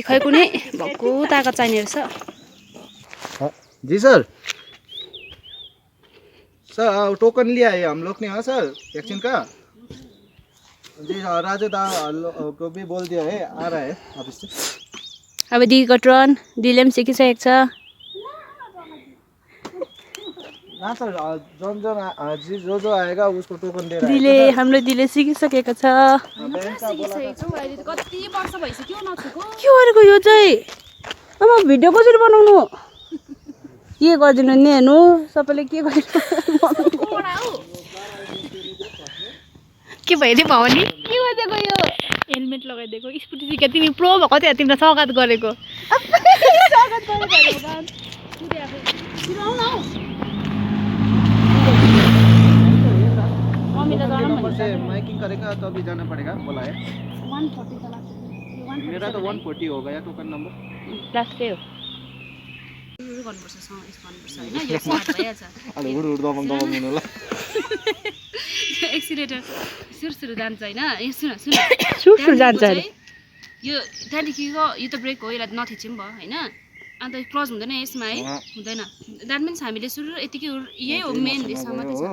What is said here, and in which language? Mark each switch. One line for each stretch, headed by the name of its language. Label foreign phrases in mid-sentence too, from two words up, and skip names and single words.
Nepali: खै कुनै भक्कु ताकत चाहिने रहेछ
Hindi: जी सर सर टोकन लिया है हम लोग ने हाँ सर वैक्सीन का जी राजू दा को भी बोल दिया है आ रहा है ऑफिस से
Nepali: अब दिदीको टर्न दिदीले पनि सिकिसकेको छ
Hindi: ना सर जो आएगा उसको टोकन दे रहा है
Nepali: दिदीले हाम्रो दिदीले सिकिसकेको छ कति वर्ष भइसक्यो नछुको के गरेको यो चाहिँ अब भिडियो कसरी बनाउनु के गरिदिनु नि हेर्नु सबैले के गरिदिनु के भइदियो भवानी के गरिदिएको यो हेलमेट लगाइदिएको स्कुटी सिके तिमी प्रो भएको थियो तिमीलाई स्वागत गरेको
Hindi: नंबर से माइकिंग करेगा तो अभी जाना पड़ेगा बोला है 140 मेरा तो 140 हो गया टोकन नंबर
Nepali: लास्ट हो एक्सिलेटर सुरसुरु जान्छ होइन सुरसुरु जान्छ यो त्यहाँदेखिको यो त ब्रेक हो यसलाई नथिच्यो पनि भयो होइन अन्त क्लज हुँदैन यसमा है हुँदैन
English: that means
Nepali: हामीले सुरु यतिकै यही हो मेन यसमा मात्रै छ